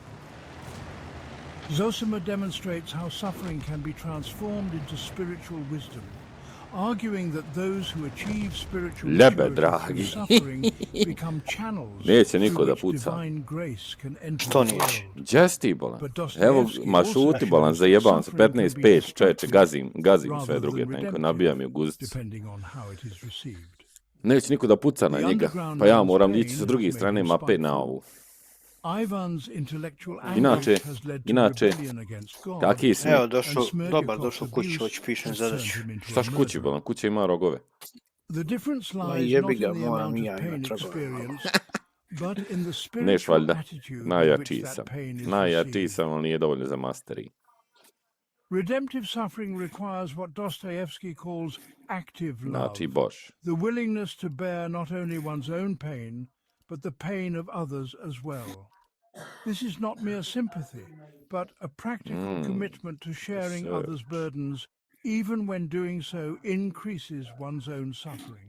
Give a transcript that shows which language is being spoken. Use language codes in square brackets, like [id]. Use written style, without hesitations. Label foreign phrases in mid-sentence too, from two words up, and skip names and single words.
[en] Zosima demonstrates how suffering can be transformed into spiritual wisdom, arguing that those who achieve spiritual purity through suffering become channels through which divine grace can enter the world. [bs] Đesti bolan. Evo, ma šuti bolan, zajebam se, 15, 5, čeče, gazim sve druge tenko, nabijam je u guzicu. Neće niko da puca na njega, pa ja moram ići sa druge strane mape na ovu. Inače, kakvi smo? Evo, došao kući, hoću pišem zadaću. Štaš kući, bolan, kuća ima rogove. Jebi ga, moram i ja imat Neš valjda, najjačiji sam, ali nije dovoljno za masteri. [en] Redemptive suffering requires what Dostoevsky calls active love, [bs] Znači baš. [en] the willingness to bear not only one's own pain, but the pain of others as well. This is not mere sympathy, but a practical commitment to sharing others' burdens, even when doing so increases one's own suffering.